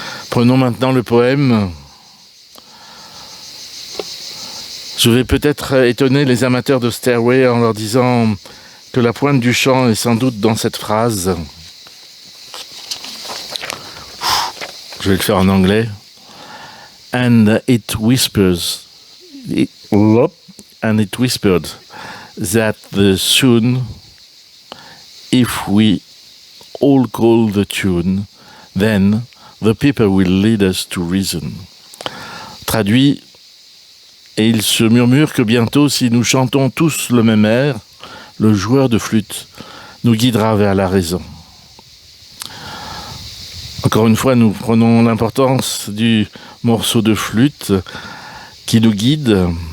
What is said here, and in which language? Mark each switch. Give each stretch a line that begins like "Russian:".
French: Prenons maintenant le poème. Je vais peut-être étonner les amateurs de Stairway en leur disant que la pointe du chant est sans doute dans cette phrase. Je vais le faire en anglais.
English: And it whispers, that soon, if we all call the tune, then the people will lead us to reason.
French: Traduit, et il se murmure que bientôt, si nous chantons tous le même air, le joueur de flûte nous guidera vers la raison. Encore une fois, nous prenons l'importance du morceau de flûte qui nous guide.